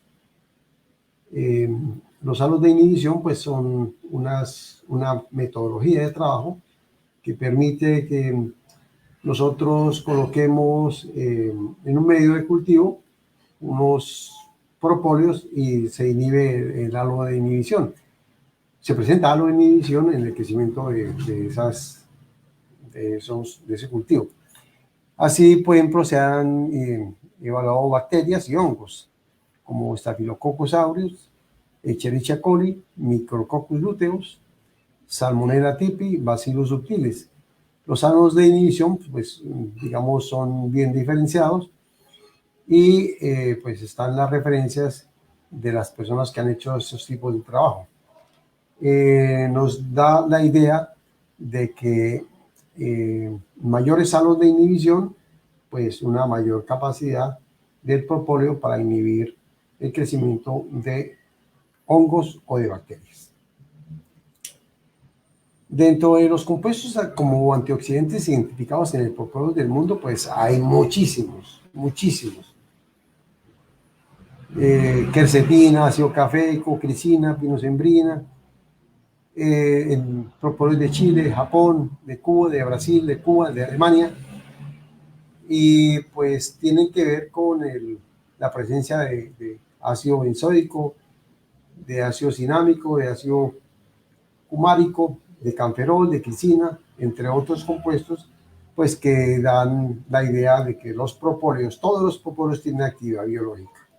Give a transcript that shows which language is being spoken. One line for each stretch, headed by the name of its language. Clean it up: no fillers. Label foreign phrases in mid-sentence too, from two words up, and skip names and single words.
Spanish: Los halos de inhibición pues son una metodología de trabajo que permite que nosotros coloquemos en un medio de cultivo unos propóleos y se inhibe el halo de inhibición. Se presenta halo de inhibición en el crecimiento de ese cultivo. Así, por ejemplo, se han evaluado bacterias y hongos, como Staphylococcus aureus, Escherichia coli, Micrococcus luteus, Salmonella typhi, Bacillus subtilis. Los halos de inhibición, pues, digamos, son bien diferenciados y pues están las referencias de las personas que han hecho estos tipos de trabajo. Nos da la idea de que mayores halos de inhibición, pues una mayor capacidad del propóleo para inhibir el crecimiento de hongos o de bacterias. Dentro de los compuestos como antioxidantes identificados en el propóleo del mundo, pues hay muchísimos. Quercetina, ácido cafeico, crisina, pinosembrina, el propóleo de Chile, de Japón, de Cuba, de Brasil, de Cuba, de Alemania, y pues tienen que ver con la presencia de ácido benzódico, de ácido cinámico, de ácido cumárico, de camferol, de clicina, entre otros compuestos, pues que dan la idea de que los propóleos, todos los propóleos tienen actividad biológica.